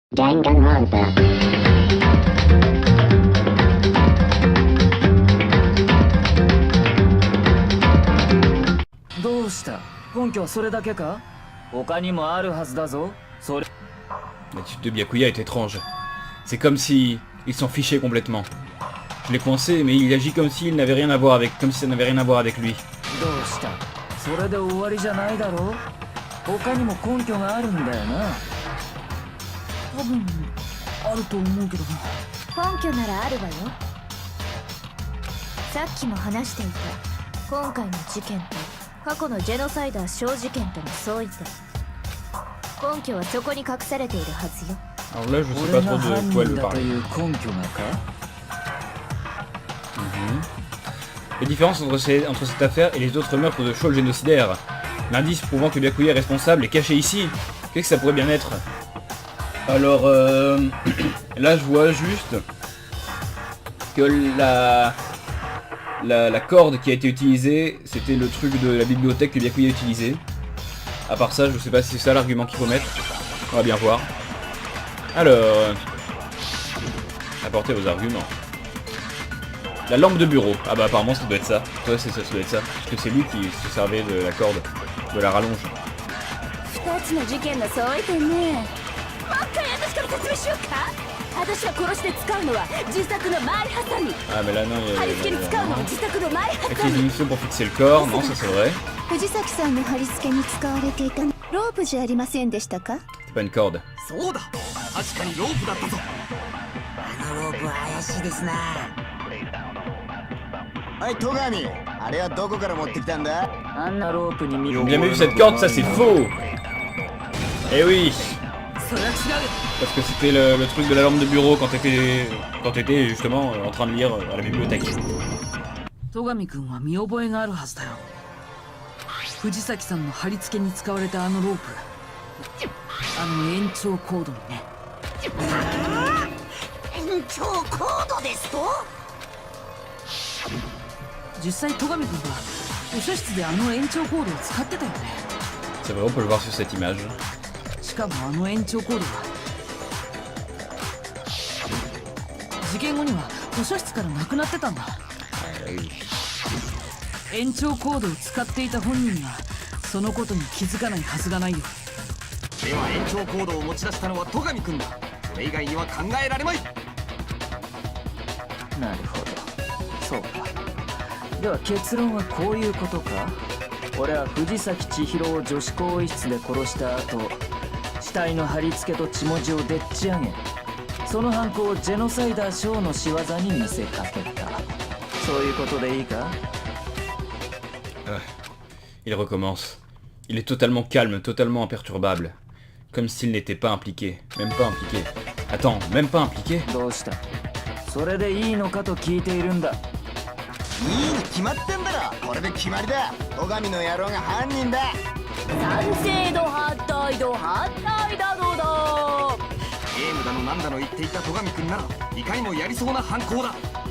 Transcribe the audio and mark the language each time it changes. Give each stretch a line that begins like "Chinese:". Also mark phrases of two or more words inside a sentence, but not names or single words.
French: Danganronpa.
Japanese: どうした根拠はそれだけか他にもあるはずだぞそれ
French: L'attitude de Byakuya est étrange. C'est comme si il s'en fichait complètement. Je l'ai coincé, mais il agit comme s'il n'avait rien à voir avec, comme si ça n'avait rien à voir avec lui.
Japanese: どうしたそれで終わりじゃないだろう他にも根拠があるんだよな多分あると思うけど根拠ならあるわよ。さっきも話していた今回の事件と過去のジェノサイダー小事件との相違点。根拠はそこに隠されているはずよ。
French: Alors là, je sais
Japanese: 俺
French: pas
Japanese: が
French: trop
Japanese: 犯
French: de quoi
Japanese: 人
French: elle veut
Japanese: だと
French: parler.
Japanese: いう根拠がか
French: La différence entre cette affaire et les autres meurtres de Shaw le génocidaire. L'indice prouvant que Byakuya est responsable est caché ici. Qu'est-ce que ça pourrait bien être? Alors, là je vois juste que la corde qui a été utilisée, c'était le truc de la bibliothèque que Byakuya a utilisé. À part ça, je sais pas si c'est ça l'argument qu'il faut mettre. On va bien voir. Alors, apportez vos arguments. La lampe de bureau. Ah bah apparemment ça doit être ça. Ouais, ça doit être ça. Parce que c'est lui qui se servait de la corde, de la rallonge.
Japanese: 2 つの事件の相違点ね。もう一回私から説明しようか。私が殺して使うのは自作のマリハサミ。
French: Ah mais là non, il y a...
Japanese: 貼り付けに使うのは自作のマリハ
French: Avec
Japanese: サ
French: les
Japanese: ミ。
French: munitions pour fixer le corps, non ça c'est vrai.
Japanese: 藤崎さんの貼り付けに使われていたロープじゃありませんでしたか。
French: C'est pas une corde.
Japanese: そうだ確かにロープだったぞあのロープは怪しいですなはい戸上あれはどこから持ってきたんだ。あんなロープに見
French: Ils ont bien vu cette corde, ça c'est faux. Eh oui.
Japanese: それは違う
French: Parce que c'était le truc de la lampe de bureau quand t'étais justement en train de lire à la bibliothèque.
Japanese: 戸上君は見覚えがあるはずだよ藤崎さんの貼り付けに使われたあのロープあの延長コードにね延長コードですと実際戸上君は図書室であの延長コードを使ってたよね
French: C'est vrai, on peut le voir sur cette image.
Japanese: しかもあの延長コードは事件後には図書室からなくなってたんだ延長コードを使っていた本人がそのことに気づかないはずがないよでは延長コードを持ち出したのは戸上君だそれ以外には考えられまいなるほどそうかでは結論はこういうことか俺は藤崎千尋を女子更衣室で殺した後死体の貼り付けと血文字をでっち上げその犯行をジェノサイダーショーの仕業に見せかけたそういうことでいいか
French: Il recommence. Il est totalement calme, totalement imperturbable. Comme s'il n'était pas impliqué. Même pas impliqué. Attends, même pas impliqué?
Japanese: どうしたそれでいいのかと聞いているんだいいに決まってんだろ。これで決まりだ。戸上の野郎が犯人だ。賛成度反対度反対だどうだ。ゲームだのなんだの言っていた戸上君ならいかにもやりそうな犯行だ